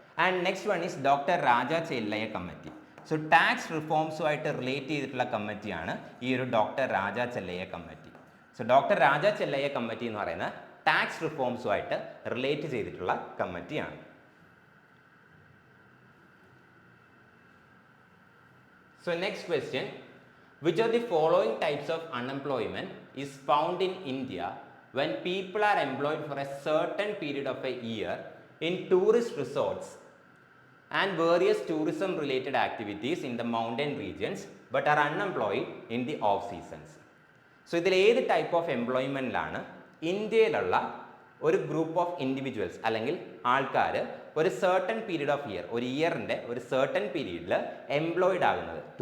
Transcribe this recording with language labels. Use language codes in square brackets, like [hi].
[en] and next one is [ml] doctor Raja Chellaiah committee. So tax റിഫോംസുമായിട്ട് relate ചെയ്തിട്ടുള്ള കമ്മിറ്റിയാണ് ഈ ഒരു ഡോക്ടർ രാജ ചെല്ലയ്യ കമ്മിറ്റി. സോ ഡോക്ടർ രാജ Chellaiah committee എന്ന് പറയുന്നത് ടാക്സ് റിഫോംസുമായിട്ട് റിലേറ്റ് ചെയ്തിട്ടുള്ള കമ്മിറ്റിയാണ്. [en] So next question, which of the following types of unemployment is found in India when people are employed for a certain period of a year in tourist resorts and various tourism related activities in the mountain regions but are unemployed in the off seasons? [ml] So ഇതിൽ ഏത് type of എംപ്ലോയ്മെൻറ്റിലാണ് ഇന്ത്യയിലുള്ള ഒരു group of individuals അല്ലെങ്കിൽ ആൾക്കാർ ഒരു certain period of year, ഒരു ഇയറിൻ്റെ ഒരു certain പീരീഡിൽ എംപ്ലോയിഡ് ആകുന്നത്?